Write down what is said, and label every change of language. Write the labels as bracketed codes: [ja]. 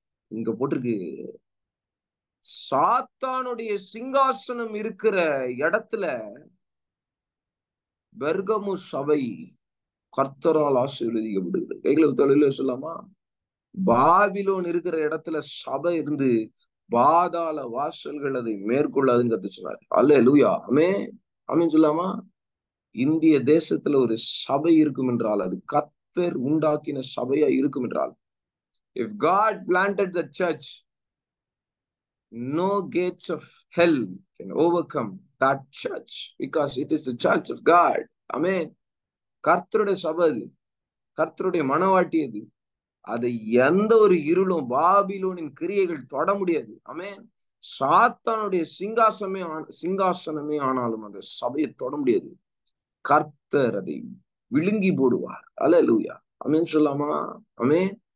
[ta] இங்க போட்டிருக்கு, சாத்தானுடைய சிங்காசனம் இருக்கிற இடத்துல பெர்கமு சபை கர்த்தரால் ஆசீர்வதிக்கப்படுகிறது. கைகளை தொழில சொல்லாமா? பாபிலோன் இருக்கிற இடத்துல சபை இருந்து பாதாள வாசல்கள் அதை மேற்கொள்ளாதுன்னு கத்து சொன்னார். அல்லேலூயா. ஆமென். ஆமென் சொல்லாமா? இந்திய தேசத்துல ஒரு சபை இருக்கும் என்றால் [en] அது கர்த்தர் உண்டாக்கின சபையா இருக்கும் என்றால், if God planted the church, no gates of hell can overcome that church because it is the church of God. [ta] ஆமென். கர்த்தருடைய சபை அது, கர்த்தருடைய மனவாட்டி அது. அதை எந்த ஒரு இருளும், பாபிலோனின் கிரியைகள் தொட முடியாது. ஆமென். சாத்தானுடைய சிங்காசனமே ஆனாலும் அந்த சபையை தொட முடியாது. கர்த்தர் அதை விழுங்கி போடுவார். அல்லேலூயா. ஆமென் சொல்லாமா? ஆமென்.